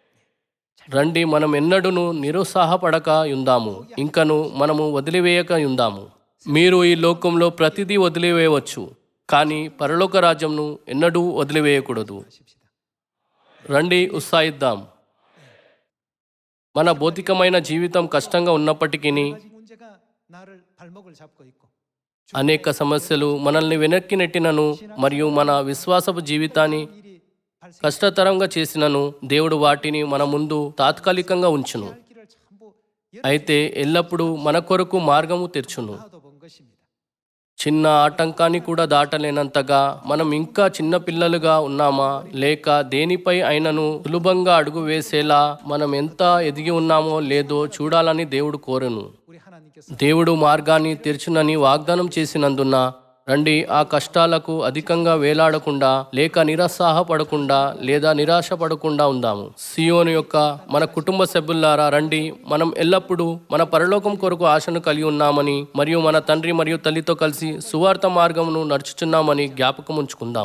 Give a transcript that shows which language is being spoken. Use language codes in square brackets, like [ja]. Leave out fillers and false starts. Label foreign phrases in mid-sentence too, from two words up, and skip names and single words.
[te] రండి, మనం ఎన్నడూను నిరుత్సాహపడక యుందాము, ఇంకను మనము వదిలివేయక యుందాము. మీరు ఈ లోకంలో ప్రతిదీ వదిలివేయవచ్చు, కానీ పరలోక రాజ్యంను ఎన్నడూ వదిలివేయకూడదు. [ko] 하십시다. [te] రండి, ఉత్సాహిద్దాం. మన భౌతికమైన జీవితం కష్టంగా ఉన్నప్పటికీ [ko] 가지 문제가 나를 발목을 잡고 있고 [te] అనేక సమస్యలు మనల్ని వెనక్కి నెట్టినను మరియు మన విశ్వాసపు జీవితాన్ని [ko] 일이 발생할 [te] కష్టతరంగా చేసినను దేవుడు వాటిని మన ముందు తాత్కాలికంగా ఉంచును. [ko] 길을 전부 [te] అయితే ఎల్లప్పుడూ మన కొరకు మార్గము తెరుచును. [ko] 열어도 본 것입니다. [te] చిన్న ఆటంకాన్ని కూడా దాటలేనంతగా మనం ఇంకా చిన్న పిల్లలుగా ఉన్నామా, లేక దేనిపై అయినను సులభంగా అడుగు వేసేలా మనం ఎంత ఎదిగి ఉన్నామో లేదో చూడాలని దేవుడు కోరును. [ko] 우리 하나님께서 [te] దేవుడు మార్గాన్ని తెరచునని వాగ్దానం చేసినందున రండి, ఆ కష్టాలకు అధికంగా వేలాడకుండా లేక నిరుత్సాహపడకుండా లేదా నిరాశపడకుండా ఉందాము. సియోను యొక్క మన కుటుంబ సభ్యులారా, రండి, మనం ఎల్లప్పుడూ మన పరలోకం కొరకు ఆశను కలిగి ఉన్నామని మరియు మన తండ్రి మరియు తల్లితో కలిసి సువార్త మార్గమును నడుచుచున్నామని జ్ఞాపకం ఉంచుకుందాం.